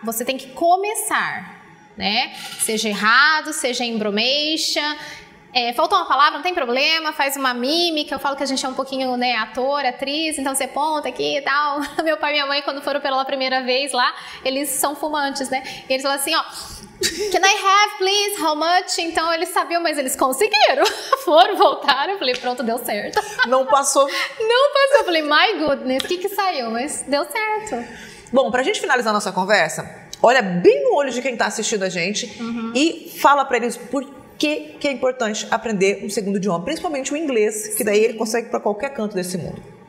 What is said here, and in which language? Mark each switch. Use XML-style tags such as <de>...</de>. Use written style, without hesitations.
<pt>Você tem que começar, né? Seja errado, seja embromation. Faltou uma palavra, não tem problema, faz uma mímica. Eu falo que a gente é um pouquinho, né, ator, atriz, então você ponta aqui e tal. Meu pai e minha mãe, quando foram pela primeira vez lá, eles são fumantes, né?</pt> <en>E eles falam assim, can I have, please, how much?</en> <pt>Então eles sabiam, mas eles conseguiram. Foram, voltaram, eu falei, pronto, deu certo. Não passou? Não passou, eu falei,</pt> <en>my goodness,</en> <pt>o que saiu? Mas deu certo. Bom, pra gente finalizar a nossa conversa, olha bem no olho de quem tá assistindo a gente e fala pra eles por que é importante aprender um segundo idioma, principalmente o inglês, que daí ele consegue para qualquer canto desse mundo.</pt>